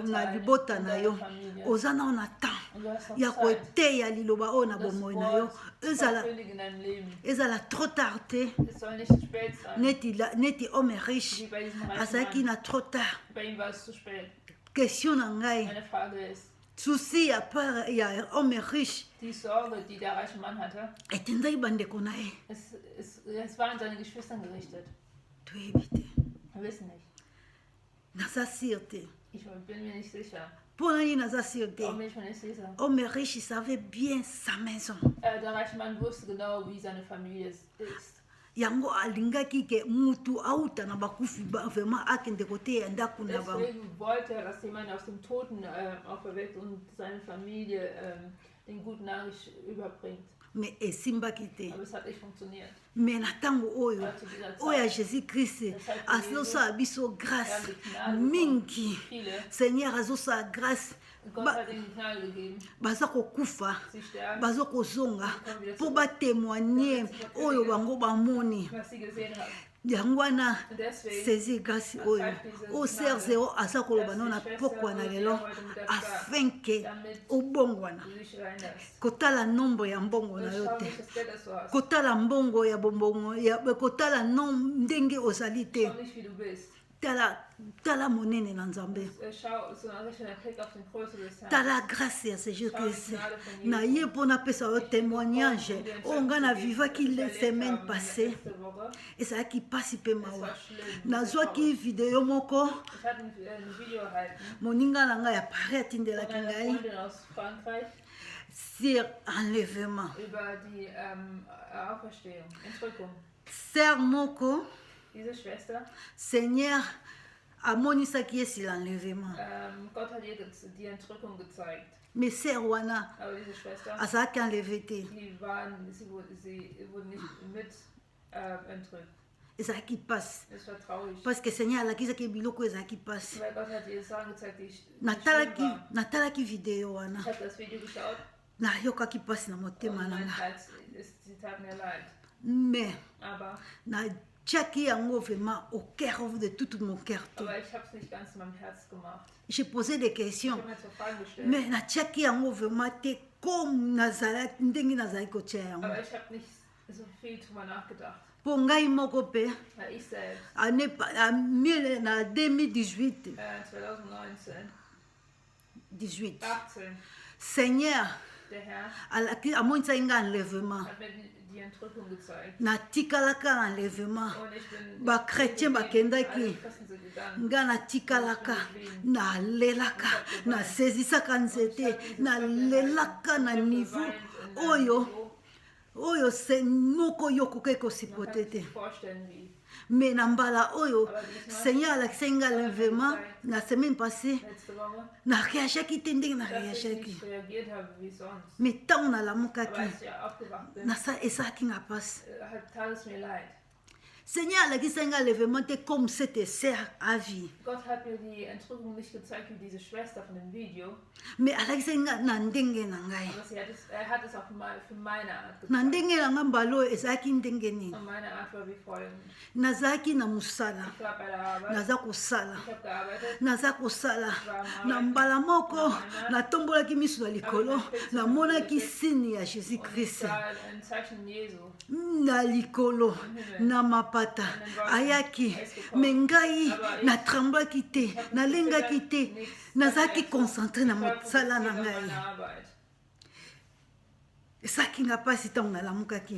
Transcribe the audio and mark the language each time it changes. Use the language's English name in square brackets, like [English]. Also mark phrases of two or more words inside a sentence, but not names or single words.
[Lingala] na [German] verteilen [Lingala] libota [German] in [Lingala] na [German] deiner [Lingala] yo [German] Familie. [Lingala] oza nao na temps [German] Und du hast noch [Lingala] ya [German] Zeit, [Lingala] koteya liloba oyo na [German] das [Lingala] bomoi na yo [German] Wort zu verkündigen in deinem Leben. [Lingala] ezala [French] trop tard [Lingala] te [German] Es soll nicht zu spät sein, [Lingala] neti [French] homme riche [German] wie bei diesem reichen [Lingala] azalaki [German] Mann. [Lingala] na [French] trop tard. [German] Bei ihm war es zu spät. [Lingala] Question na ngai [German] Meine Frage ist, [Lingala] susi ya [French] homme riche [German] die Sorge, die der reiche Mann hatte, [Lingala] etendaki bandeko na ye [German] es war an seine Geschwistern gerichtet. [Lingala] toyebi te [German] Wir wissen nicht. [Lingala] naza sire te [German] Ich bin mir nicht sicher. [Lingala] mpo nani naza sire te [German] Warum bin ich mir nicht sicher? [French] homme riche savait bien sa maison [German] Der reiche Mann wusste genau, wie seine Familie ist. [Lingala] yango alingaki ke mutu auta na bakufi vraiment akende koteya ndako na bango [German] Deswegen wollte er, dass jemand aus dem Toten auferweckt und seine Familie den guten Nachricht überbringt. [Lingala] me esimbaki te [German] Aber es hat nicht funktioniert. [Lingala] me na ntango oyo [German] Zu dieser Zeit, [Lingala] oyo ya jésus christ azosala biso grâce mingi [German] viele, [Lingala] seigneur azosala grâce [German] Gott hat ihnen Gnade gegeben. [Lingala] baza kokufa [German] Sie sterben, [Lingala] baza kozonga mpo batémoigne oyo bango bamoni [German] was sie gesehen haben. [Lingala] yango wana [German] Und deswegen [Lingala] saisi grâce oyo o ser zero aza koloba no na pokwa na lelo afin ke obongwana [German] du dich veränderst. [Lingala] kotala nombre ya mbongo na [German] Und [Lingala] yo [German] schau [Lingala] te [German] nicht das Geld, das du hast. [Lingala] kotala mbongo ya bombongo kotala ndenge ozali te [German] Schau nicht, wie du bist. [Lingala] tala monene na nzambe [German] Schau, so richte deinen Blick auf den Größe des Herrn. [Lingala] tala grâce ya jésus christ na ye mpo napesa yo témoignage oyo ngai na vivaki [French] le semaine passée [German] Letzte Woche. [Lingala] ezalaki mpasi mpe [German] Es [Lingala] mawa [German] war schlimm. [Lingala] nazwaki video moko [German] Ich hatte ein Video erhalten [Lingala] moninga na ngai ya pari [German] von [Lingala] atindelaki [German] einer [Lingala] ngai [German] Freundin aus Frankreich [French] sur enlèvement [German] über die Auferstehung, Entrückung. [Lingala] ser moko [German] Diese Schwester, [Lingala] seigneur amonisaki ye [French] sur l'enlèvement [German] Gott hat ihr die Entrückung gezeigt. [Lingala] mais ser wana [German] Aber diese Schwester, [Lingala] azalaki enlevé te [German] sie wurde nicht mit entrückt. [Lingala] ezalaki mpasi [German] Es war traurig. [French] parce que [Lingala] seigneur alakisaki biloko ezalaki mpasi [German] Weil Gott hat ihr Sachen gezeigt, die schlimm waren. [Lingala] natalaki video wana [German] Ich habe das Video geschaut [Lingala] nayokaki mpasi na [German] und [Lingala] motema na [German] mein [Lingala] nga [German] Herz, sie tat mir leid. [Lingala] mais [German] Aber [Lingala] natiaki yango vraiment [French] au cœur de tout mon cœur [Lingala] te [German] ich habe es nicht ganz in meinem Herz gemacht. [French] j'ai posé des [German] Ich [French] questions [German] habe mir so Fragen gestellt. [Lingala] mais natiaki yango vraiment te comme nazalaki ndenge nazalaki kotia yango [German] Aber ich habe nicht so viel drüber nachgedacht. [Lingala] mpo ngai moko mpe [German] Weil ich selbst [Lingala] na 2018 [German] 2019, [Lingala] 18 [German] 18, [Lingala] Seigneur, [German] Der Herr [Lingala] amonisa inga enlèvement. [German] hat mir die Entrückung gezeigt. [Lingala] Natikalaka enlèvement. [German] Und ich bin [Lingala] Ba chrétien bakendaki. [German] alle Christen sind gegangen. [Lingala] Nga natikalaka nalelaka nasezisaka nzete nalelaka na niveau oyo se moko yo koke kosipote te. [German] Vorstellen, wie [Lingala] Mais na mbala oyo Seigneur alakisaki nga enlèvement na [French] semaine passée [German] letzte Woche, [Lingala] na réagiaki te ndenge na [German] dass ich [Lingala] réagiaki. [German] nicht reagiert habe wie sonst. [Lingala] Mais ntango [German] Aber [Lingala] nalamukaki [German] als ich aufgewacht bin, [Lingala] esalaki nga mpasi. [German] tat es mir leid. [Lingala] Seigneur alakisaki nga enlèvement te [French] comme cette sœur à vie. [German] Gott hat mir die Entrückung nicht gezeigt wie diese Schwester von dem Video, [Lingala] Mais alakisaki nga na ndenge na ngai. [German] aber er hat es auch mal für meine Art [Lingala] Na [German] gezeigt. [Lingala] ndenge na nga mbala oyo ezalaki ndenge nini. [German] Und meine Art war wie folgend. [Lingala] Nazalaki na mosala. [German] Ich war bei der Arbeit, [Lingala] Naza kosala. [German] ich habe gearbeitet, [Lingala] naza kosala na mbala moko natombolaki miso na likolo namonaki sini ya jésus [German] und ich [Lingala] christ [German] sah ein Zeichen Jesu. [Lingala] na likolo na mapata ayaki me ngai natremblaki te nalengaki te nazalaki concentré na mosala na ngai esalaki nga mpasi ntango nalamukaki